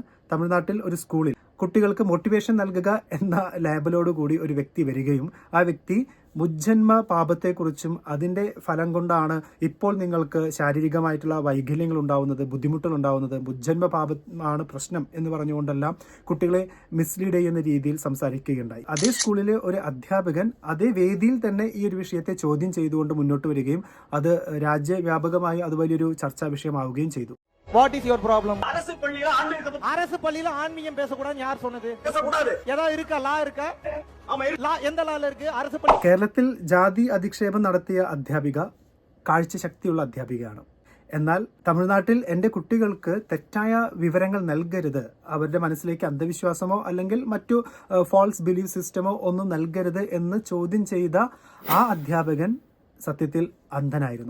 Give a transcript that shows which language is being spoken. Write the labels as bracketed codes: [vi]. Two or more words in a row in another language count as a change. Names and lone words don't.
[ml] തമിഴ്നാട്ടിൽ ഒരു സ്കൂളിൽ കുട്ടികൾക്ക് മോട്ടിവേഷൻ നൽകുക എന്ന ലേബലോടുകൂടി ഒരു വ്യക്തി വരികയും ആ വ്യക്തി മുജ്ജന്മ പാപത്തെക്കുറിച്ചും അതിന്റെ ഫലം കൊണ്ടാണ് ഇപ്പോൾ നിങ്ങൾക്ക് ശാരീരികമായിട്ടുള്ള വൈകല്യങ്ങൾ ഉണ്ടാവുന്നത്, ബുദ്ധിമുട്ടുകൾ ഉണ്ടാവുന്നത്, മുജ്ജന്മ പാപമാണ് പ്രശ്നം എന്ന് പറഞ്ഞുകൊണ്ടെല്ലാം കുട്ടികളെ മിസ്ലീഡ് ചെയ്യുന്ന രീതിയിൽ സംസാരിക്കുകയുണ്ടായി. അതേ സ്കൂളിലെ ഒരു അധ്യാപകൻ അതേ വേദിയിൽ തന്നെ ഈ ഒരു വിഷയത്തെ ചോദ്യം ചെയ്തുകൊണ്ട് മുന്നോട്ട് വരികയും അത് രാജ്യവ്യാപകമായി അത് വലിയൊരു ചർച്ചാ വിഷയമാവുകയും ചെയ്തു. [en] What is your problem? [ta] அரசு பள்ளியில ஆன்மீகம் பேசக்கூடாதுன்னு யார் சொன்னது? பேசக்கூடாது. ஏதாவது இருக்கா? லா இருக்கா? ஆமா, லா எந்த லால இருக்கு? அரசு பள்ளி. [ml] കേരളത്തിൽ ജാതി അധിക്ഷേപം നടത്തിയ അധ്യാപിക കാഴ്ചശക്തിയുള്ള അധ്യാപികയാണ്. എന്നാൽ തമിഴ്നാട്ടിൽ എൻ്റെ കുട്ടികൾക്ക് തെറ്റായ വിവരങ്ങൾ നൽകരുത്, അവരുടെ മനസ്സിലേക്ക് അന്ധവിശ്വാസമോ അല്ലെങ്കിൽ മറ്റു [en] false belief system ഓ [ml] ഒന്നും നൽകരുത് എന്ന് ചോദ്യം ചെയ്ത ആ അധ്യാപകൻ സത്യത്തിൽ അന്ധനായിരുന്നു.